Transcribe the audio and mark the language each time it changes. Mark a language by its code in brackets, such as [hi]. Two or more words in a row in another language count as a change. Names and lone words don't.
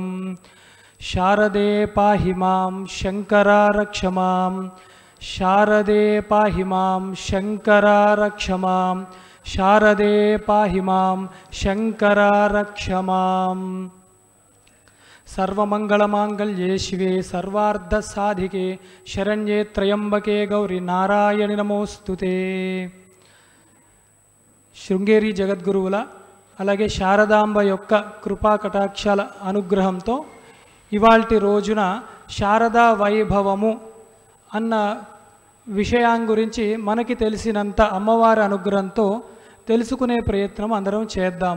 [sa] शारदे पाहि मां शङ्करा रक्ष मां शारदे पाहि मां शङ्करा रक्ष मां शारदे पाहि मां शङ्करा रक्ष माम्। सर्वमङ्गलमाङ्गल्ये शिवे सर्वार्धसाधिके शरण्ये त्र्यम्बके गौरी नारायणि नमोस्तुते। [te] శృంగేరి జగద్గురువుల అలాగే శారదాంబ యొక్క కృపా కటాక్షాల అనుగ్రహంతో ఇవాల్టి రోజున శారదా వైభవము అన్న విషయం గురించి మనకి తెలిసినంత అమ్మవారి అనుగ్రహంతో తెలుసుకునే ప్రయత్నం అందరం చేద్దాము.